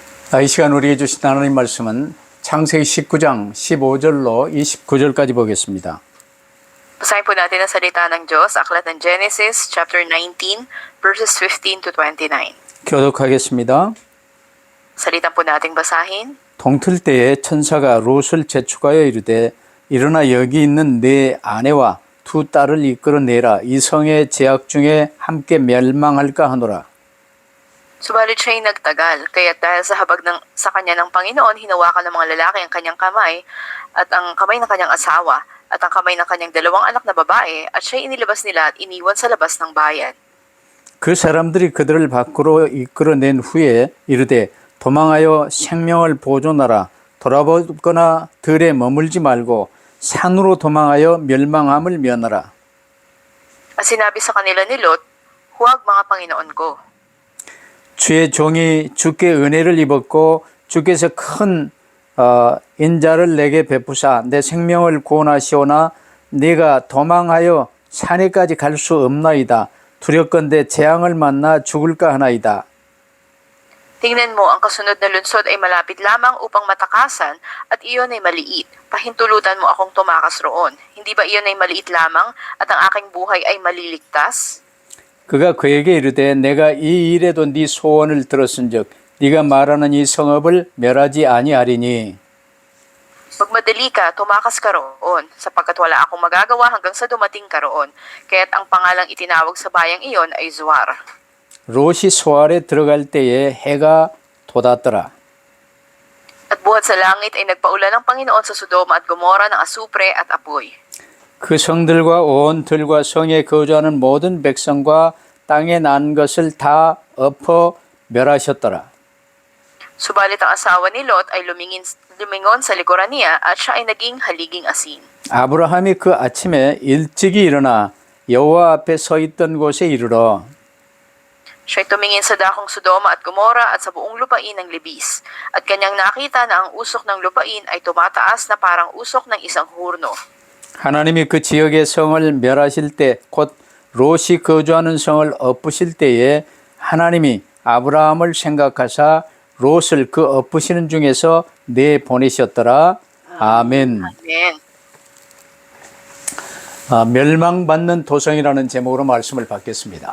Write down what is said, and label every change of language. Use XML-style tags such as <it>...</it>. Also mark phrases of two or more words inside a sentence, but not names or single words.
<ko>이 시간 우리에게 주신 하나님 말씀은 창세기 19장 15절로 29절까지 보겠습니다.</ko> <tl>Basahin po natin ang salita ng Diyos, aklat ng Genesis,</tl> <en>chapter 19, verses 15 to 29.</en> <ko>교독하겠습니다.</ko> <tl>Salitan po nating basahin.</tl> <ko>동틀 때에 천사가 롯을 재촉하여 이르되 일어나 여기 있는 네 아내와 두 딸을 이끌어내라. 이 성의 제약 중에 함께 멸망할까 하노라.</ko> <tl>Subalit siya'y nagtagal, kaya't dahil sa kanya ng Panginoon, hinawakan ng mga lalaki ang kanyang kamay, at ang kamay ng kanyang asawa, at ang kamay ng kanyang dalawang anak na babae, at siya'y inilabas nila at iniwan sa labas ng bayan.</tl> <ko>그 사람들이 그들을 밖으로 이끌어낸 후에 이르되 도망하여 생명을 보존하라. 돌아보거나 들에 머물지 말고 산으로 도망하여 멸망함을 면하라.</ko> <tl>At sinabi sa kanila ni Lot, huwag mga Panginoon ko.</tl> <ko>주의 종이 주께 은혜를 입었고 주께서 큰 인자를 내게 베푸사 내 생명을 구원하시오나 네가 도망하여 산에까지 갈 수 없나이다. 두렵건대 재앙을 만나 죽을까 하나이다.</ko> <tl>Tingnan mo, ang kasunod na lunsod ay malapit lamang upang matakasan at iyon ay maliit. Pahintulutan mo akong tumakas roon. Hindi ba iyon ay maliit lamang at ang aking buhay ay maliligtas?</tl> <ko>그가 그에게 이르되 내가 이 일에도 네 소원을 들었은즉 네가 말하는 이 성읍을 멸하지 아니하리니.</ko> <tl>Magmadali ka, tumakas ka roon, sapagkat wala akong magagawa hanggang sa dumating ka roon. Kaya't ang pangalang itinawag sa bayang iyon ay Zoar.</tl> <ko>롯이 소알에 들어갈 때에 해가 돋았더라.</ko> <tl>At buhat sa langit ay nagpaulan ng Panginoon sa Sodoma at Gomora ng asupre at apoy.</tl> <ko>그 성들과 온 들과 성에 거주하는 모든 백성과 땅에 난 것을 다 엎어 멸하셨더라.</ko> <tl>Subalit ang asawa ni Lot ay lumingon sa likuran niya at siya ay naging haliging asin.</tl> <ko>아브라함이 그 아침에 일찍이 일어나 여호와 앞에 서 있던 곳에 이르러</ko> <tl>Siya'y tumingin sa dakong Sodoma at Gomora at sa buong lupain ng Libis. At kanyang nakita na ang usok ng lupain ay tumataas na parang usok ng isang hurno.</tl> <ko>하나님이 그 지역의 성을 멸하실 때 곧 롯이 거주하는 성을 엎으실 때에 하나님이 아브라함을 생각하사 롯을 그 엎으시는 중에서 내보내셨더라. 아멘.</ko> <tl>Amen.</tl> <ko>멸망받는 도성이라는 제목으로 말씀을 받겠습니다.</ko>